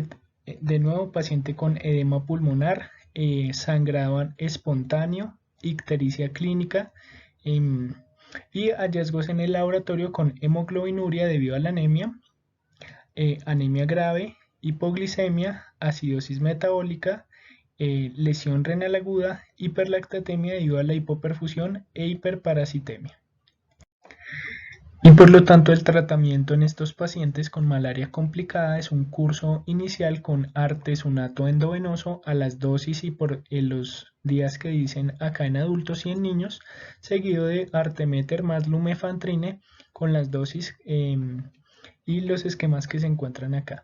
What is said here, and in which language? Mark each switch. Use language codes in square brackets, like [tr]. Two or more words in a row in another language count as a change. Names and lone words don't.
[es] de nuevo paciente con edema pulmonar, sangrado espontáneo, ictericia clínica y hallazgos en el laboratorio con hemoglobinuria debido a la anemia, anemia grave, hipoglicemia, acidosis metabólica, lesión renal aguda, hiperlactatemia debido a la hipoperfusión e hiperparasitemia. Y por lo tanto el tratamiento en estos pacientes con malaria complicada es un curso inicial con artesunato endovenoso a las dosis y por los días que dicen acá en adultos y en niños, seguido de artemeter más lumefantrine con las dosis y los esquemas que se encuentran acá.